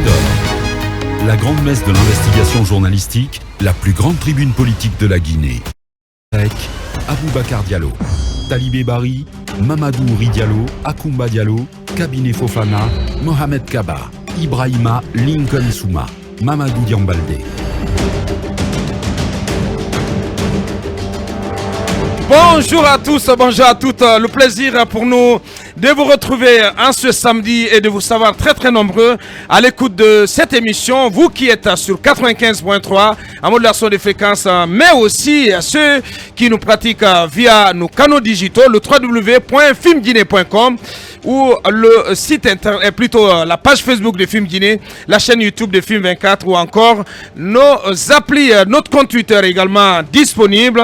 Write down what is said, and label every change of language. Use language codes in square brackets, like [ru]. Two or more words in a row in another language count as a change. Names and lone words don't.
[fr] d'or. La grande messe de l'investigation journalistique, la plus grande tribune politique de la Guinée. Avec Aboubacar Diallo, Talibé Bari, Mamadou Ouri Diallo, Akoumba Diallo, Kabinet Fofana, Mohamed Kaba, Ibrahima Lincoln Souma, Mamadou Diambalde. Bonjour à tous, bonjour à toutes. Le plaisir pour nous de vous retrouver en ce samedi et de vous savoir très nombreux à l'écoute de cette émission. Vous qui êtes sur 95.3 en modulation des fréquences, mais aussi ceux qui nous pratiquent via nos canaux digitaux, le www.filmguinée.com ou le site internet, plutôt la page Facebook de Film Guinée, la chaîne YouTube de Film 24 ou encore nos applis, notre compte Twitter également disponible.